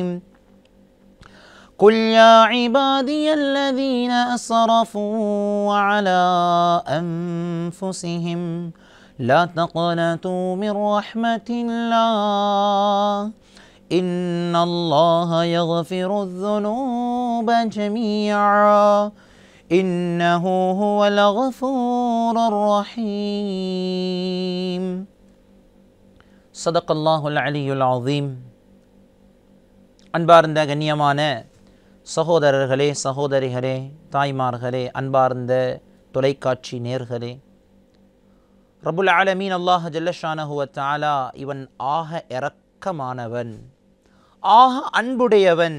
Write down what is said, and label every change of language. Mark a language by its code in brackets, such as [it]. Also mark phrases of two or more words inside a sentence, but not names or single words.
[ar] قل يا عبادي الذين أسرفوا على أنفسهم لا تقنطوا من رحمة الله إن الله يغفر الذنوب جميعا إنه هو الغفور الرحيم. صدق الله العلي العظيم. [ta] அன்பார்ந்த கண்ணியமான சகோதரர்களே, சகோதரிகளே, தாய்மார்களே, அன்பார்ந்த தொலைக்காட்சி நேர்களே, [ar] رب العالمين الله جل شأنه وتعالى [ta] இவன் ஆக இரக்கமானவன், ஆக அன்புடையவன்.